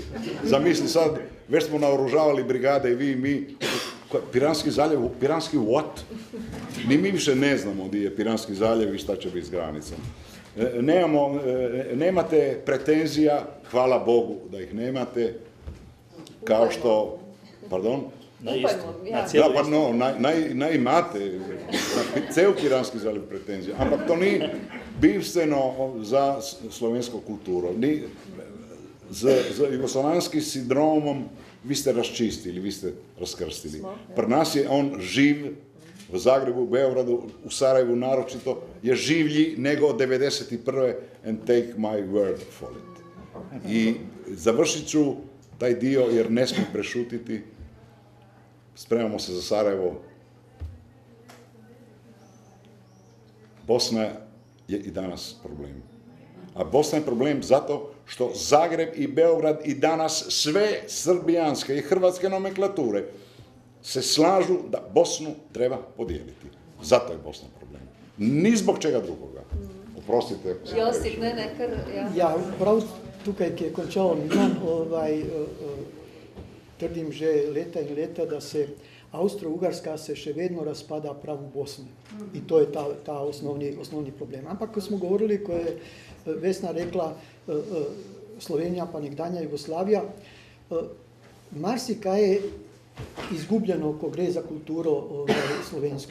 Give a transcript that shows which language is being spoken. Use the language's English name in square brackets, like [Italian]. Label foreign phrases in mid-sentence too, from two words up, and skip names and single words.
[Croatian] Zamisli sad, već smo naoružavali brigade i vi i mi, Piranski zaljev, Piranski what? Ni mi više ne znamo gdje je Piranski zaljev i šta će biti s granicom. Nemate pretenzija, hvala Bogu da ih nemate, kao što, pardon? Na isto, na Da, cijelu pa isto. [Slovenian] no, naj imate cel Piranski zaljev pretenzija, ampak to ni bistveno za slovensko kulturo. Z jugoslovanskim sindromom vi ste razčistili, vi ste razkrstili. Pri nas je on živ, v Zagrebu, u Beogradu, u Sarajevu naročito, je življi nego 91. [English] and take my word for it. [Croatian] I završit ću taj dio jer ne smijem prešutiti. Spremamo se za Sarajevo. Bosna je i danas problem. A Bosna je problem zato što Zagreb i Beograd i danas sve srbijanske i hrvatske nomenklature se slažu da Bosnu treba podijeliti. Zato je Bosna problem. Ni zbog čega drugoga. Oprostite. Josip, ne, [Slovenian] kar, ja. Ja, prav tukaj, ki je končal Milan, trdim že leta in leta, da se Avstro-Ugarska se še vedno razpada prav v Bosni. In to je ta osnovni problem. Ampak, ko smo govorili, ko je Vesna rekla Slovenija pa nekdanja Jugoslavija, marsikaj je izgubljeno, ko gre za kulturo slovensko.